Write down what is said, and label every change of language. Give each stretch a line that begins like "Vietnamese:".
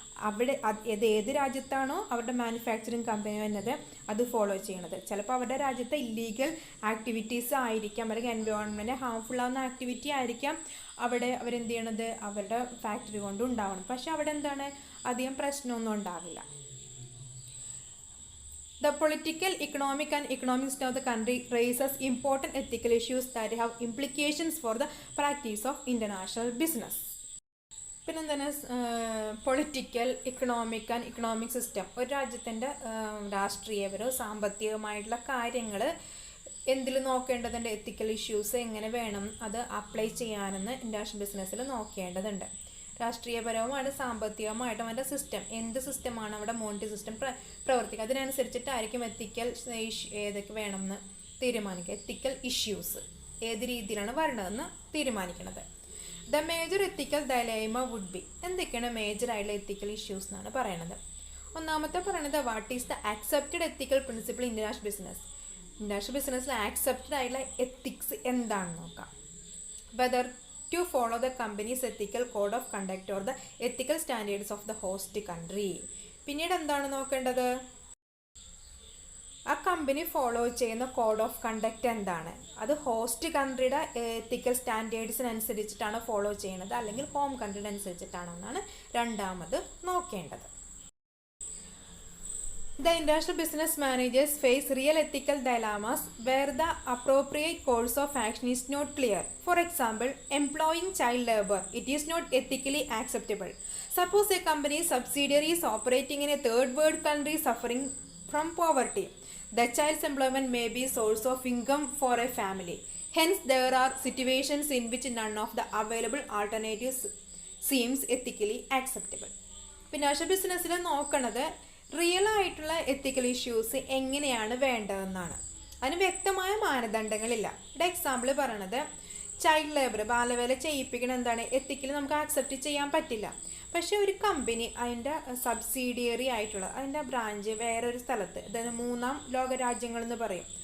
Malayalam: അവിടെ ഏത് രാജ്യത്താണോ അവരുടെ മാനുഫാക്ചറിങ് കമ്പനി വരുന്നത് അത് ഫോളോ ചെയ്യണത്. ചിലപ്പോൾ അവരുടെ രാജ്യത്തെ ഇല്ലീഗൽ ആക്ടിവിറ്റീസ് ആയിരിക്കാം, അല്ലെങ്കിൽ എൻവയോൺമെൻറ്റ് ഹാംഫുൾ ആവുന്ന ആക്ടിവിറ്റി ആയിരിക്കാം അവിടെ അവരെന്ത് ചെയ്യണത് അവരുടെ ഫാക്ടറി കൊണ്ട് ഉണ്ടാവണം. പക്ഷെ അവിടെ എന്താണ് അധികം പ്രശ്നമൊന്നും ഉണ്ടാവില്ല.
English: The political, economic and economic system of the country raises important ethical issues that have implications for the practice of international business.
Malayalam: പിന്നെ എന്താണ് political, economic and economic system. ഒരു രാജ്യത്തിൻ്റെ രാഷ്ട്രീയപരോ സാമ്പത്തികമായിട്ടുള്ള കാര്യങ്ങൾ എന്തിൽ നോക്കേണ്ടതുണ്ട്, എത്തിക്കൽ ഇഷ്യൂസ് എങ്ങനെ വേണം അത് അപ്ലൈ ചെയ്യാനെന്ന് ഇൻ്റർനാഷണൽ ബിസിനസ്സിൽ നോക്കേണ്ടതുണ്ട്. രാഷ്ട്രീയപരവുമാണ് സാമ്പത്തികമായിട്ടും അതിൻ്റെ സിസ്റ്റം എന്ത് സിസ്റ്റമാണ് അവിടെ മോണിറ്ററി സിസ്റ്റം പ്രവർത്തിക്കുക, അതിനനുസരിച്ചിട്ടായിരിക്കും എത്തിക്കൽ ഏതൊക്കെ വേണമെന്ന് തീരുമാനിക്കുക. എത്തിക്കൽ ഇഷ്യൂസ് ഏത് രീതിയിലാണ് വരേണ്ടതെന്ന് തീരുമാനിക്കുന്നത്.
English: The major ethical dilemma would be.
Malayalam: എന്തൊക്കെയാണ് മേജർ ആയിട്ടുള്ള എത്തിക്കൽ ഇഷ്യൂസ് എന്നാണ് പറയുന്നത്. ഒന്നാമത്തെ പറയുന്നത്
English: What is the accepted ethical principle international business.
Malayalam: International ബിസിനസ്സിൽ ആക്സെപ്റ്റഡ് ആയിട്ടുള്ള എത്തിക്സ് എന്താണെന്ന് നോക്കാം.
English: Whether to follow the company's ethical code of conduct or the ethical standards of the host country.
Malayalam: പിന്നീട് എന്താണ് നോക്കേണ്ടത്, ആ കമ്പനി ഫോളോ ചെയ്യുന്ന കോഡ് ഓഫ് കണ്ടക്റ്റ് എന്താണ്, അത് ഹോസ്റ്റ് കൺട്രിയുടെ എത്തിക്കൽ സ്റ്റാൻഡേർഡ്സിനനുസരിച്ചിട്ടാണ് ഫോളോ ചെയ്യുന്നത് അല്ലെങ്കിൽ ഹോം കൺട്രിയുടെ അനുസരിച്ചിട്ടാണോ എന്നാണ് രണ്ടാമത് നോക്കേണ്ടത്.
English: The international business managers face real ethical dilemmas where the appropriate course of action is not clear. For example, employing child labor. It is not ethically acceptable. Suppose a company's subsidiary is operating in a third world country suffering from poverty. The child's employment may be a source of income for a family. Hence, there are situations in which none of the available alternatives seems ethically acceptable.
Malayalam: Financial business നോക്കണത് real ആയിട്ടുള്ള ethical issues എങ്ങനെയാണ് വേണ്ടതെന്നാണ്. അതിന് വ്യക്തമായ മാനദണ്ഡങ്ങളില്ല. ഇവിടെ example പറയണത് child labour, ബാലവേല ചെയ്യിപ്പിക്കണം എന്താണ് ethically നമുക്ക് ആക്സെപ്റ്റ് ചെയ്യാൻ പറ്റില്ല. പക്ഷേ ഒരു കമ്പനി അതിൻ്റെ സബ്സിഡിയറി ആയിട്ടുള്ള അതിൻ്റെ ബ്രാഞ്ച് വേറൊരു സ്ഥലത്ത്, അതായത് മൂന്നാം ലോക രാജ്യങ്ങളെന്ന് പറയും.